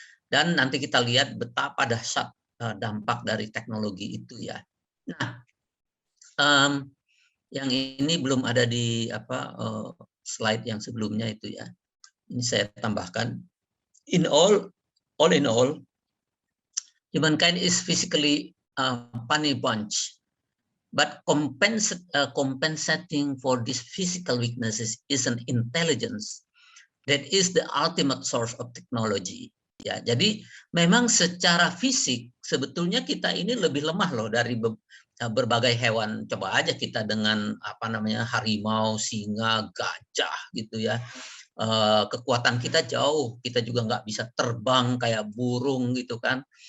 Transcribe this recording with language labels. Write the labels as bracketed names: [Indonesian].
[Indonesian] Dan nanti kita lihat betapa dahsyat dampak dari teknologi itu ya. Nah, yang ini belum ada di slide yang sebelumnya itu ya. Ini saya tambahkan. [English] In all in all, humankind is physically funny bunch, but compensating for these physical weaknesses is an intelligence that is the ultimate source of technology. [Indonesian] Ya, jadi memang secara fisik sebetulnya kita ini lebih lemah loh dari berbagai hewan. Coba aja kita dengan harimau, singa, gajah gitu ya. Kekuatan kita jauh, kita juga nggak bisa terbang kayak burung gitu kan.